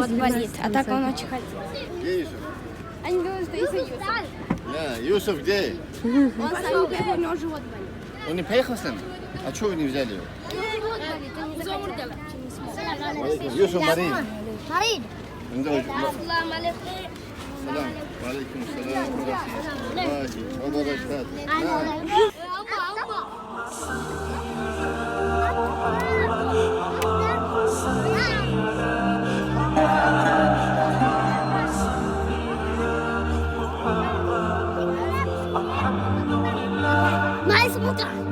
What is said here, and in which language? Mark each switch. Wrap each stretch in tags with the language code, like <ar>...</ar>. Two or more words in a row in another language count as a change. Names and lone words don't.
<ru>разлилась болит, а так он очень хотел. Где Юсуф? Они говорят, что Иса Юсуф. Да, Юсуф где? Он сам говорит, у него живот болит. Он не поехал с нами? А чего вы не взяли его? Живот болит, он не захотел. Юсуф Марин. Марин.</ru> <ar>السلام عليكم. سلام. عليكم سلام. وبركاته. Mas muda.</ar>